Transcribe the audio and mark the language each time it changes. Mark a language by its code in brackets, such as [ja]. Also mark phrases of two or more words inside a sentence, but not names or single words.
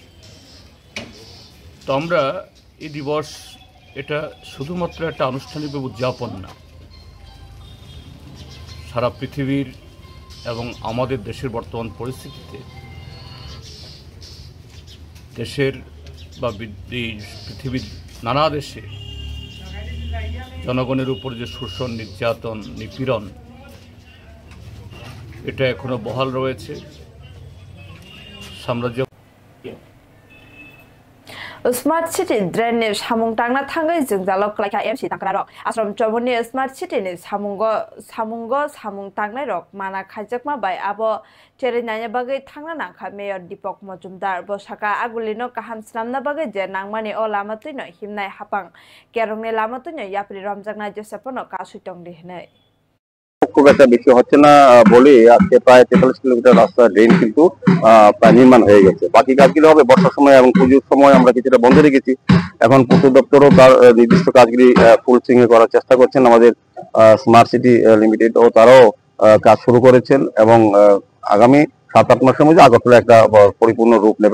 [bn] তো আমরা এই দিবস এটা শুধুমাত্র একটা আনুষ্ঠানিকভাবে উদযাপন না, সারা পৃথিবীর এবং আমাদের দেশের বর্তমান পরিস্থিতিতে দেশের বা পৃথিবীর নানা দেশে জনগণের উপর যে শোষণ, নির্যাতন, নিপীড়ন এটা এখনো বহাল রয়েছে। সাম্রাজ্য [trp] स्मार्ट सिटी ड्रेननि सामुं टांना थाङै जोंजाल क्लाइका एमसि टांग्रा आश्रम चौबनि स्मार्ट सिटीनि सामुं टांनाय रक माना खाइजाकमा बाय आबो टेरिनायनि बागै थांना नांखा मेयर दीपक मजुमदार बसाका आगुलिनो काहाम स्नामना बागै जे नांमानि अ लामा तुइनो हिमनाय हापां केरंनि लामा तुइनो याप्रि रमजाकना जेसेपनो कासुइटं दिहनै [bn] খুব একটা বেশি হচ্ছে না বলে আজকে প্রায় 43 কিলোমিটার রাস্তা ড্রেন কিন্তু প্রায় নির্মাণ হয়ে গেছে। বাকি কাজগুলো হবে বর্ষার সময় এবং পুজোর সময় আমরা কিছুটা বন্ধ রেখেছি। এখন পূর্ত দপ্তরও তার নির্দিষ্ট কাজগুলি [en] full swing [bn] করার চেষ্টা করছেন। আমাদের স্মার্ট সিটি লিমিটেড ও তারাও কাজ শুরু করেছেন এবং আগামী 7-8 মাসের মধ্যে আগরতলা একটা পরিপূর্ণ রূপ নেবে।